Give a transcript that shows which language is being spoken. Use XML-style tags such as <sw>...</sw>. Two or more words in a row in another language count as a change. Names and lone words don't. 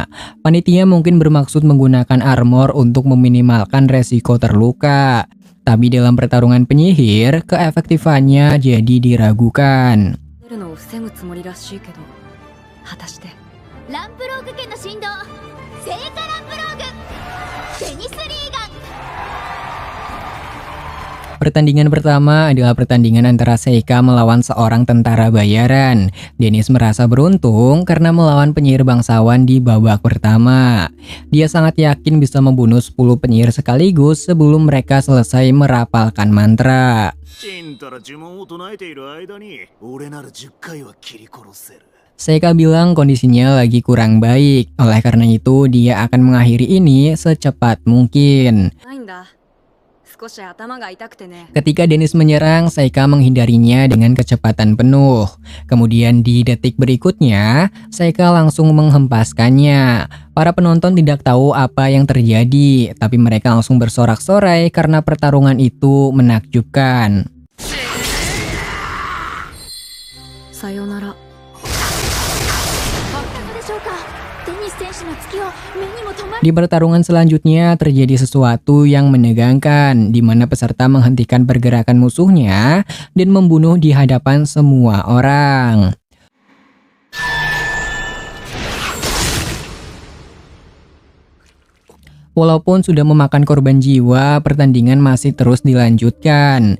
<id>Panitia mungkin bermaksud menggunakan armor untuk meminimalkan resiko terluka. Tapi dalam pertarungan penyihir, keefektifannya jadi diragukan.</id> <ja>出るのを防ぐつもりらしいけど、果たして。ランプローグ家の振動。聖火ランプローグ。デニスリーガン。</ja> <id>Pertandingan pertama adalah pertandingan antara Saika melawan seorang tentara bayaran. Dennis merasa beruntung karena melawan penyihir bangsawan di babak pertama. Dia sangat yakin bisa membunuh 10 penyihir sekaligus sebelum mereka selesai merapalkan mantra.</id> <ja>ちんたら呪文を唱えている間に俺なら10回は切り殺せる。</ja> <id>Saika bilang kondisinya lagi kurang baik. Oleh karena itu, dia akan mengakhiri ini secepat mungkin.</id> <ja>ないんだ。少し頭が痛くてね。</ja> <id>Ketika Dennis menyerang, Saika menghindarinya dengan kecepatan penuh. Kemudian di detik berikutnya, Saika langsung menghempaskannya. Para penonton tidak tahu apa yang terjadi, tapi mereka langsung bersorak-sorai karena pertarungan itu menakjubkan.</id> <ja>さよなら。</ja> <id>Di pertarungan selanjutnya terjadi sesuatu yang menegangkan, di mana peserta menghentikan pergerakan musuhnya dan membunuh di hadapan semua orang. Walaupun sudah memakan korban jiwa, pertandingan masih terus dilanjutkan.</id>